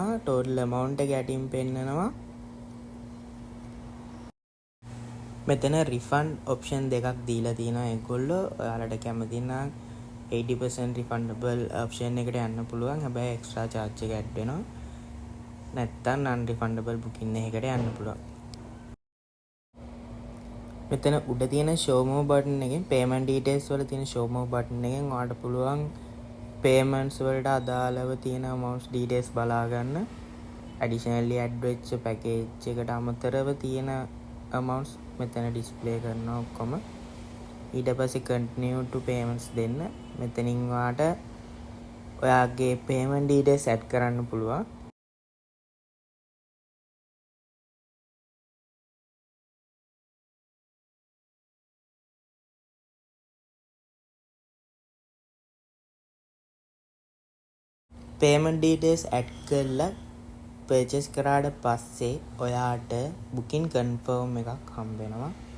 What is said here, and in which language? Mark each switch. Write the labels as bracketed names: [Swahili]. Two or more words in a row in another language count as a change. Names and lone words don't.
[English] total amount [Sinhala] එක යටින් පෙන්නනවා. මෙතන [English] refund option [Sinhala] දෙකක් දීලා තියෙනවා ඒගොල්ලෝ. ඔයාලට කැමති නම් 80% [English] refundable option [Sinhala] එකට යන්න පුළුවන්. හැබැයි [English] extra charge [Sinhala] එක ඇඩ් වෙනවා. නැත්තම් [English] non refundable booking [Sinhala] එකකට යන්න පුළුවන්. මෙතන උඩ තියෙන [English] show more button [Sinhala] එකෙන් [English] payment details [Sinhala] වල තියෙන [English] show more button [Sinhala] එකෙන් ඔයාලට පුළුවන් payments වලට අදාළව තියෙන [English] amounts details [Sinhala] බලා ගන්න. [English] additionally add [Sinhala] වෙච්ච package එකට අමතරව තියෙන amounts මෙතන display කරනවා ඔක්කොම. ඊට පස්සේ [English] continue to payments [Sinhala] දෙන්න. මෙතනින් ඔයාට ඔයාගේ [English] payment details add [Sinhala] කරන්න පුළුවන්. [English] payment details add [Sinhala] කරලා purchase කරාට පස්සේ ඔයාට [English] booking confirm [Sinhala] එකක් හම්බ වෙනවා.